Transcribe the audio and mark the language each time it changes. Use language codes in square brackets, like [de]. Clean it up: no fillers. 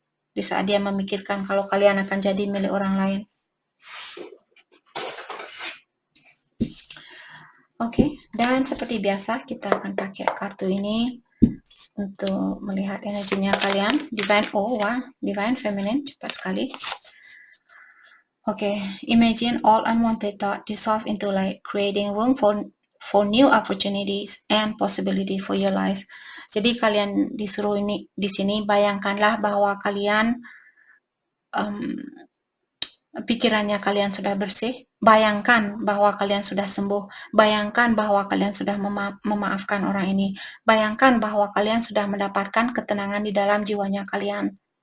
[id] Di saat dia memikirkan kalau kalian akan jadi milik orang lain. Oke, dan seperti biasa kita akan pakai kartu ini untuk melihat energinya kalian. Divine Feminine, cepat sekali. [en] Oke, imagine all unwanted thought dissolve into light, creating room for for new opportunities and possibility for your life. [id] Jadi kalian disuruh ini di sini bayangkanlah bahwa kalian pikirannya kalian sudah bersih, bayangkan bahwa kalian sudah sembuh, bayangkan bahwa kalian sudah memaafkan orang ini, bayangkan bahwa kalian sudah mendapatkan ketenangan di dalam jiwanya kalian.